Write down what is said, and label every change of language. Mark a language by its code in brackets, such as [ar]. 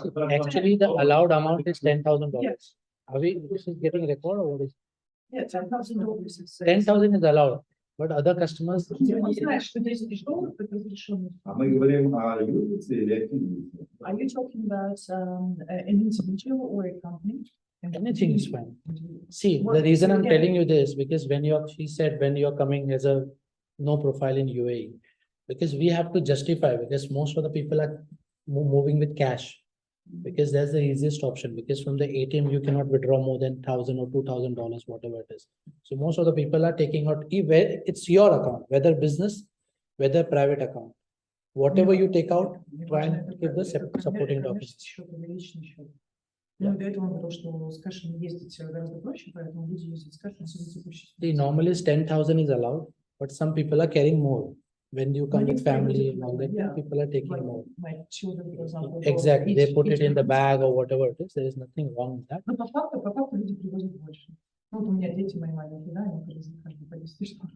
[en] Actually, the allowed amount is $10,000. Yes. Are we, this is getting record or what is? Yeah, $10,000 is 10,000 is allowed, but other customers, [ru] Не знаешь, что 10 тысяч долларов это разрешено. А мы говорим о юрлице или о физлице? [en] Are you talking about an individual or a company? Anything is fine. See, the reason I'm telling you this, because she said when you're coming as a no profile in UAE, because we have to justify, because most of the people are moving with cash. Because that's the easiest option, because from the ATM, you cannot withdraw more than $1,000 or $2,000, whatever it is. So most of the people are taking out, it's your account, whether business, whether private account. Whatever you take out, try and give the supporting documents. [ru] Ну, до этого он говорил, что с кэшем ездить гораздо проще, поэтому люди ездят с кэшем с текущей. [en] The normal is 10,000 is allowed, but some people are carrying more. When you come with family and all that, people are taking more. My children, for example, Exactly, they put it in the bag or whatever it is, there is nothing wrong with that. [ru] Ну, по факту люди привозят больше. Ну, вот у меня дети мои маленькие, да, они привезли каждый по 10 штук.